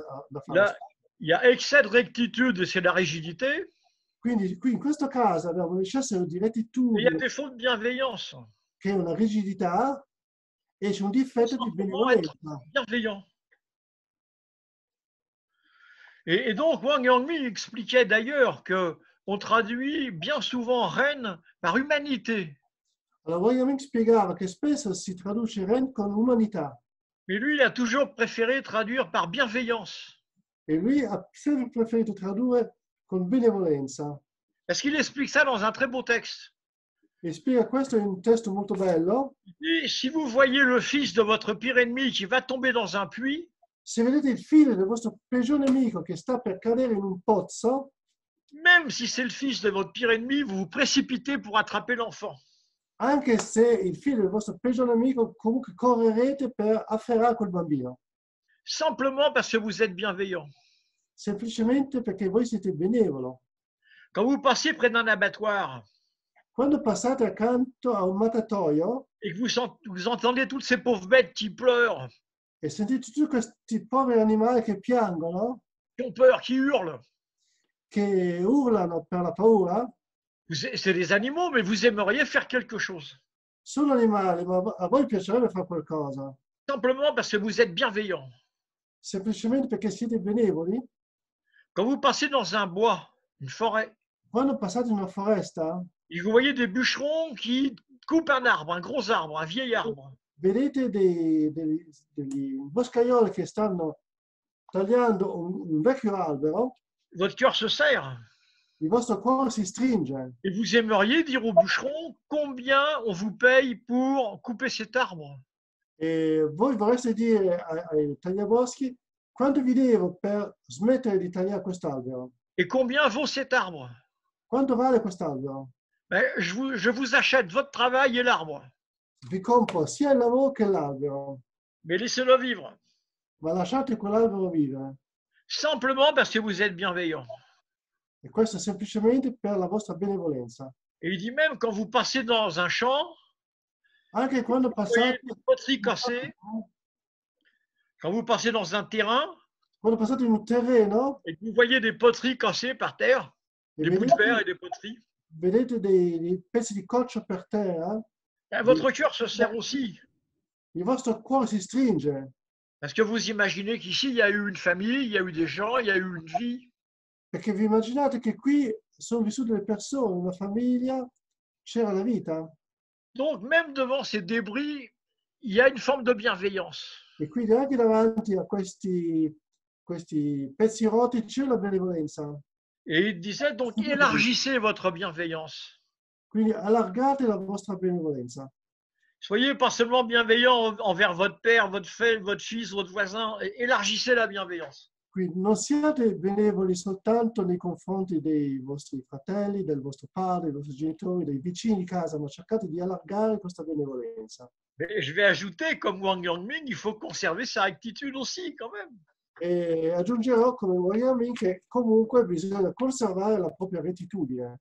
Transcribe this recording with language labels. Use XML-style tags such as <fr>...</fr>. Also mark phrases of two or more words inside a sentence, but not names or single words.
<fr>Il y a excès de rectitude et c'est la rigidité.</fr> <it>Quindi qui in questo caso abbiamo un eccesso di rettitudine,</it> <fr>il y a des fautes de bienveillance.</fr> <it>Che è una rigidità e c'è un difetto di benevolenza.</it> <fr>Bienveillant. Et donc, Wang Yangmi expliquait d'ailleurs qu'on traduit bien souvent reine par humanité.</fr> <it>Allora, Wang Yangmi spiegava che spesso si traduce reine con umanità.</it> <fr>Mais lui, il a toujours préféré traduire par bienveillance.</fr> <it>E lui ha sempre preferito tradurre con benevolenza.</it> <fr>Parce qu'il explique ça dans un très beau texte.</fr> <it>E spiega questo in un testo molto bello.</it> <fr>Et si vous voyez le fils de votre pire ennemi qui va tomber dans un puits,</fr> <it>se vedete il figlio del vostro peggiore nemico che sta per cadere in un pozzo,</it> <fr>même si c'est le fils de votre pire ennemi, vous vous précipitez pour attraper l'enfant.</fr> <it>Anche se il figlio del vostro peggiore nemico, comunque correrete per afferrare quel bambino.</it> <fr>Simplement parce que vous êtes bienveillant.</fr> <it>Semplicemente perché voi siete benevolo.</it> <fr>Quand vous passez près d'un abattoir,</fr> <it>quando passate accanto a un mattatoio</it> <fr>et que vous entendez toutes ces pauvres bêtes qui pleurent,</fr> <it>e sentite tutti questi poveri animali che piangono,</it> <fr>qui ont peur, qui hurlent,</fr> <it>che urlano per la paura,</it> <fr>c'est des animaux, mais vous aimeriez faire quelque chose.</fr> <it>Sono animali, ma a voi piacerebbe fare qualcosa.</it> <fr>Simplement parce que vous êtes bienveillant.</fr> <it>Semplicemente perché siete benevoli.</it> <fr>Quand vous passez dans un bois, une forêt,</fr> <it>quando passate in una foresta,</it> <fr>et vous voyez des bûcherons qui coupent un arbre, un gros arbre, un vieil arbre.</fr> <it>Vedete degli boscaioli che stanno tagliando un vecchio albero.</it> <fr>Votre cœur se serre.</fr> <it>Il vostro cuore si stringe.</it> <fr>Et vous aimeriez dire au bûcheron combien on vous paye pour couper cet arbre.</fr> <it>E voi vorreste dire ai tagliaboschi quanto vi devo per smettere di tagliare quest'albero.</it> <fr>Et combien vaut cet arbre?</fr> <it>Quanto vale quest'albero?</it> <fr>Je vous achète votre travail et l'arbre.</fr> <it>Vi compro sia il lavoro che l'albero.</it> <fr>Mais laissez-le vivre.</fr> <it>Ma lasciate quell'albero vivere.</it> <fr>Simplement parce que vous êtes bienveillant.</fr> <it>E questo semplicemente per la vostra benevolenza.</it> <fr>Et il dit même quand vous passez dans un champ,</fr> <it>anche quando passate</it> <fr>une poterie cassée, quand vous passez dans un terrain,</fr> <it>quando passate in un terreno</it> <fr>et que vous voyez des poteries cassées par terre,</fr> <it>e</it> <fr>des bouts de verre</fr> <it>vedete,</it> <fr>et des poteries,</fr> <it>vedete dei pezzi di coccio per terra,</it> <fr>votre cœur se serre aussi.</fr> <it>il vostro cuore si stringe,</it> <fr>Parce que vous imaginez qu'ici, il y a eu une famille, il y a eu des gens, il y a eu une vie.</fr> <it>perché vi immaginate che qui sono vissute le persone, una famiglia, c'era la vita.</it> <fr>Donc, même devant ces débris, il y a une forme de bienveillance.</fr> <it>E quindi anche davanti a questi pezzi rotti c'è la benevolenza.</it> <fr>Et il disait donc, élargissez votre bienveillance.</fr> <it>Quindi allargate la vostra benevolenza.</it> <fr>Soyez pas seulement bienveillant envers votre père, votre fils, votre voisin, élargissez la bienveillance.</fr> <it>Quindi non siate benevoli soltanto nei confronti dei vostri fratelli, del vostro padre, dei vostri genitori, dei vicini di casa, ma cercate di allargare questa benevolenza.</it> <fr>Mais je vais ajouter, comme Wang Yangming, il faut conserver sa rectitude aussi, quand même.</fr> <it>E aggiungerò come Wyoming che comunque bisogna conservare la propria rettitudine.</it>